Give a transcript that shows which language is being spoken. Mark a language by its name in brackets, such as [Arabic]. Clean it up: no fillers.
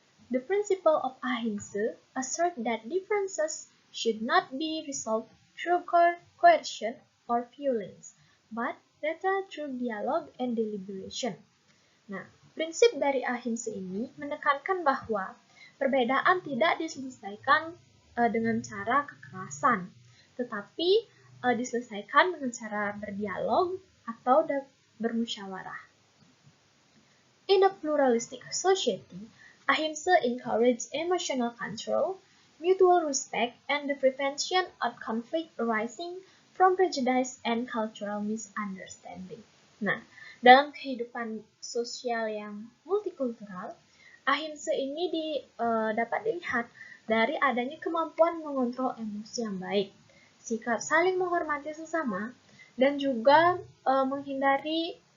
[English] The principle of ahimsa assert that differences should not be resolved through coercion or violence, but rather through dialogue and deliberation. [Indonesian] Nah, prinsip dari ahimsa ini menekankan bahwa perbedaan tidak diselesaikan dengan cara kekerasan, tetapi diselesaikan dengan cara berdialog atau bermusyawarah. [English] In a pluralistic society, ahimsa encourages emotional control, mutual respect, and the prevention of conflict arising from prejudice and cultural misunderstanding. [Indonesian] Nah, dalam kehidupan sosial yang multikultural, ahimsa ini dapat dilihat dari adanya kemampuan mengontrol emosi yang baik, sikap saling menghormati sesama, dan juga menghindari